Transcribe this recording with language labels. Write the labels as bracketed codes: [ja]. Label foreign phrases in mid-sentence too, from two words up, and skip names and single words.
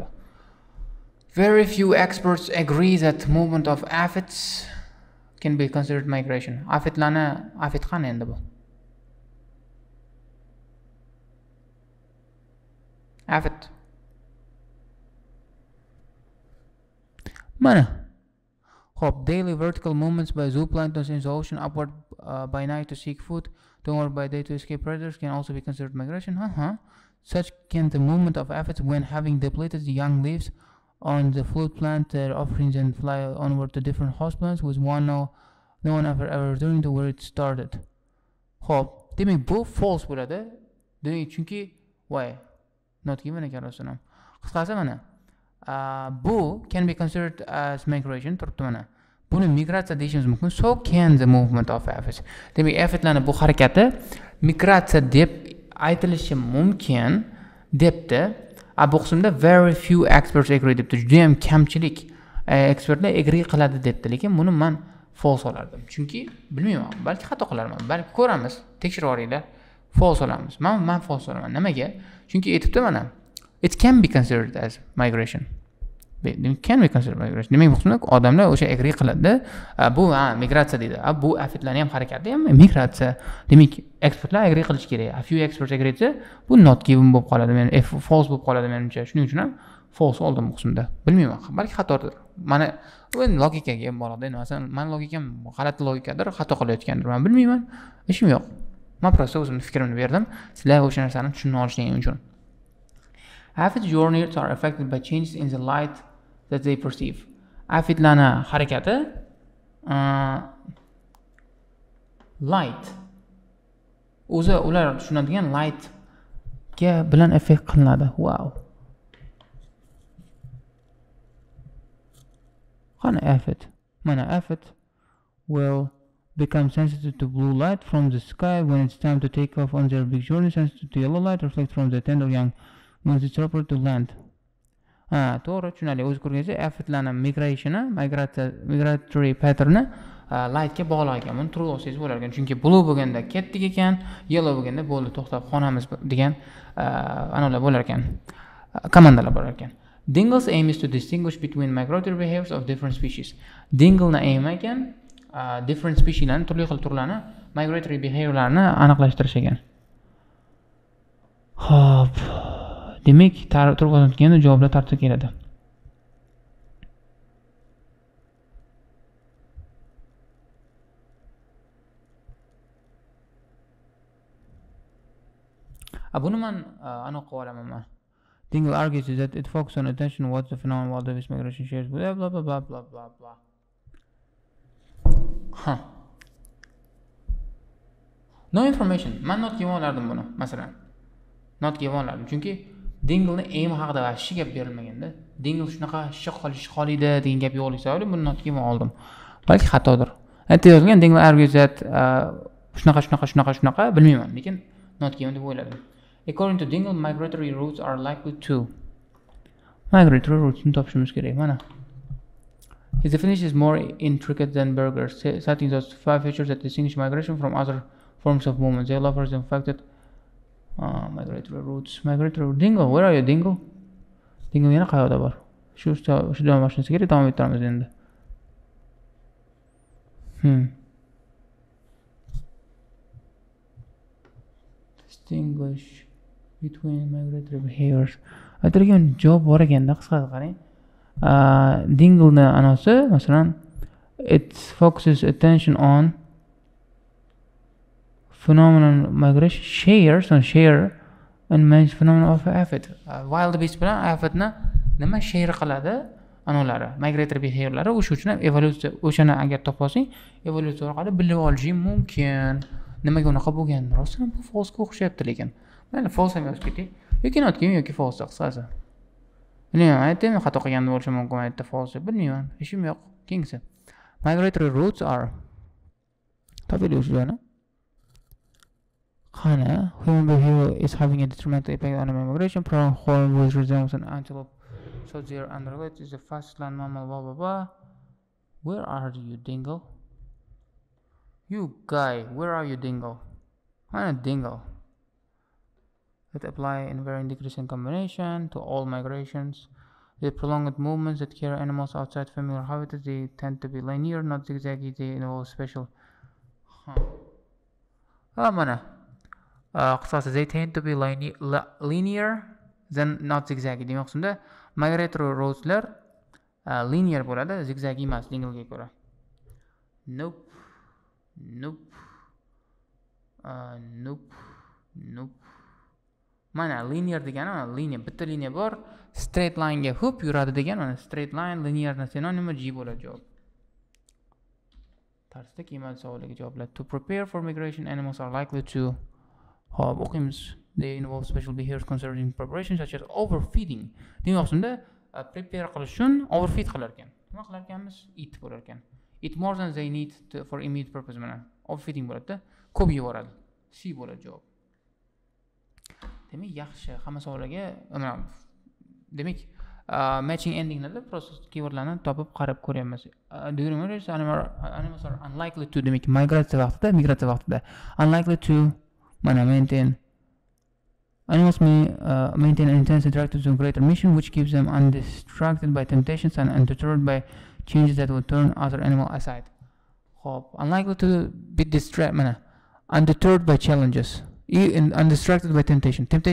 [en] Very few experts agree that movement of aphids can be considered migration. [uz] Afid qani endi bu? Aphid. Mana. Xo'p, [en] daily vertical movements by zooplanktons in the ocean upward by night to seek food, downward by day to escape predators can also be considered migration. Such can the movement of aphids when having depleted the young leaves on the fruit plant their offerings and fly onward to different host plants with no one ever returning to where it started. [uz] Xo'p, demak bu false bo'ladi. Demak, chunki [en] why not given [uz] ekan rasululloh. Qisqasi mana bu [en] can be considered as migration [uz] turibdi mana. Buni migratsiya deyishimiz mumkin. [en] So can the movement of aphids. [uz] Demak, aphidlarning bu harakati migratsiya deb aytilishi mumkin debdi. Bu qismda [en] very few experts agree [uz] debdi. Juda ham kamchilik ekspertlar agree qiladi debdi, lekin buni men false olardim. Chunki bilmayman, balki xato qilarman, balki ko'ramiz, tekshirib olinglar. False olamiz. Men false olaman. Nimaga? Chunki aytibdi mana. [en] It can be considered as migration. Can be considered migration. [uz] Demak, bu qismda odamlar o'sha agree qiladi. Bu migratsiya deydi. Bu afidlarning ham harakati ham migratsiya. Demak, ekspertlar agree qilish kerak. [en] A few experts agree [uz] etsa, bu [en] not given [uz] bo'lib qoladi. False bo'lib qoladi menimcha. Shuning uchun ham false oldim bu qismda. Bilmayman, balki xatodir. Mana men logikaga ham boradi. Masalan, men logikam g'alati logikadir, xato qilayotgandir. Men bilmayman, ishim yo'q. Men prosta o'zimning fikrimni berdim. Sizlar o'sha narsani tushunib olishingiz uchun. [en] Aphid journeys are affected by changes in the light that they perceive. [uz] Aphidlarning harakati light o'zi ular tushunadigan light ga bilan effekt qilinadi. Wow. Qani aphid? [en] Mana aphid will become sensitive to blue light from the sky when it's time to take off on their big journey, sensitive to yellow light reflect from the tender young when it's proper to land. [uz] To'g'ri tushunali. O'zi ko'rganingizda aphidlarning [en] migratory pattern'i [uz] lightga bog'liq ekan. Buni true olsangiz bo'lar ekan. Chunki blue bo'lganda ketdik ekan, yellow bo'lganda bo'ldi, to'xtab xonamiz degan anolar bo'lar ekan. Komandalar bo'lar ekan. [en] Dingle's aim is to distinguish between migratory behaviors of different species. [uz] Dingle'ning aim ekan [en] different specieslarni, [uz] turli xil turlarni [en] migratory behaviorlarni [uz] aniqlashtirish ekan. Xo'p. Demak, turib o'tganda javoblar tartibga keladi. Buni men aniq qilib olaman. [en] Dingle argues that it focuses on attention what's the phenomenon while the migration shares blah blah blah blah blah blah blah. No information. [uz] Men not kelib olardim buni, masalan. Not kelib olardim chunki Dingle'ni aim haqida vashshi gap berilmaganda, Dingle shunaqa xohlaydi degan gap yo'qligi sababli buni not kelib oldim. Balki xatodir. Aytib yozilgan [en] Dingle argues that [uz] shunaqa bilmayman, lekin not kelib deb o'yladim. [en] According to Dingle, migratory routes are likely to. Migratory routes [uz] ni topishimiz kerak. Mana. [en] His definition is more intricate than Berger's, citing those 5 features that distinguish migration from other forms of movement. They allow for the fact that migratory routes. Dingle, where are you, Dingle? [uz] Dingle yana qayoqda bor? Shu davom etishimiz kerak, davom ettiramiz endi. [en] Distinguish between migratory behaviors. [uz] Aytilgan javob bor ekanda, qisqasi qarang. Dingle'ni anosi, masalan, [en] it focuses attention on phenomenon migration share and manage phenomenon of aphid. Wild beast [uz] bilan aphidni nima share qiladi? Anolari, [en] migratory behaviorlari [uz] o'sha uchun ham evolyutsiya, o'shani agar topolsang, evolyutsiya orqali bilib olishing mumkin. Nimaga unaqa bo'lgan? Rostdan bu false-ga o'xshayapti lekin. Mana false ham yozib ketdik. Yoki not kelgan yoki false qisqasi. Bilmayman, aytdim, xato qilgan bo'lishim mumkin, aytdi false, bilmayman, ishim yo'q. Keyingisi. [en] Migratory routes are. [uz] Tahlil usulini. Qani, [en] human behavior is having a detrimental impact on migration. Prone horn which resembles an antelope. So their underlet is a fast land mammal, blah blah blah. Where are you, Dingle? You guy, where are you, Dingle? I'm a Dingle. That apply in varying degrees and combination to all migrations. The prolonged movements that carry animals outside familiar habitats, they tend to be linear, not zigzaggy. They involve special. [uz] Mana. Qisqasi, [en] they tend to be linear, then not zigzaggy. [uz] Demoqchimda, [en] migratory route'lar [uz] linear bo'ladi, zigzaggy emas, Dingle'ga ko'ra. [en] Nope. [uz] Mana linear degani, mana liniya, bitta liniya bor, [en] straight line [uz] ga hop yuradi degan, mana [en] straight line [uz] linearni sinonimi G bo'ladi javob. Tarsda kelmadi savoliga javoblar. [en] To prepare for migration, animals are likely to o'qiymiz. They involve special behaviors concerning preparation such as overfeeding. [uz] Demoqchimda, prepare qilish uchun overfeed qilar ekan. Nima qilar ekanmiz? Eat bo'lar ekan. [en] Eat more than they need for immediate purpose mana. [uz] Overfeeding bo'ladi-da, ko'p yevoradi. C bo'ladi javob. Demak, yaxshi, hamma savollarga, demak, [en] matching endinglarda [uz] prosta keywordlarni topib qarab ko'ryapmiz. [en] During migration, animals are unlikely to, [uz] demak, migratsiya vaqtida [en] unlikely to maintain. Animals may maintain an intense attraction to greater mission, which keeps them undistracted by temptations and undeterred by changes that would turn other animals aside. Unlikely to be undeterred by challenges, undistracted by temptation.